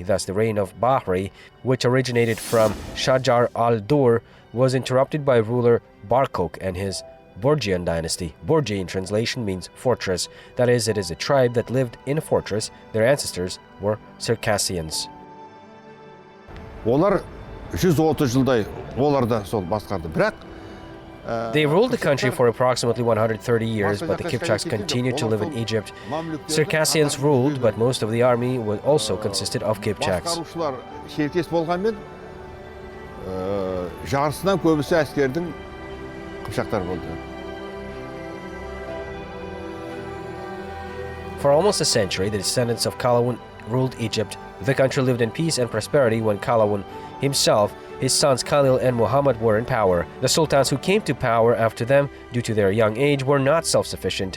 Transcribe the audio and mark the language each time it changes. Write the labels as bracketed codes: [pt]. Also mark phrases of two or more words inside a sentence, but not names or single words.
[en] Thus, the reign of Bahri, which originated from Shajar al-Dur, was interrupted by ruler Barkok and his Borgian dynasty. Borgi in translation means fortress. That is, it is a tribe that lived in a fortress. Their ancestors were Circassians. [kk] Олар 130 жылдай олар да сол басқарды. Бірақ [en] They ruled the country for approximately 130 years, but the Kipchaks continued to live in Egypt. Circassians ruled, but most of the army also consisted of Kipchaks. [kk] Басқарушылар шеркес болғанмен, жарысынан көбісі әскердің қыпшақтар болды. [en] For almost a century, the descendants of Qalawun ruled Egypt. The country lived in peace and prosperity when Qalawun himself, his sons Khalil and Muhammad were in power. The sultans who came to power after them, due to their young age, were not self-sufficient.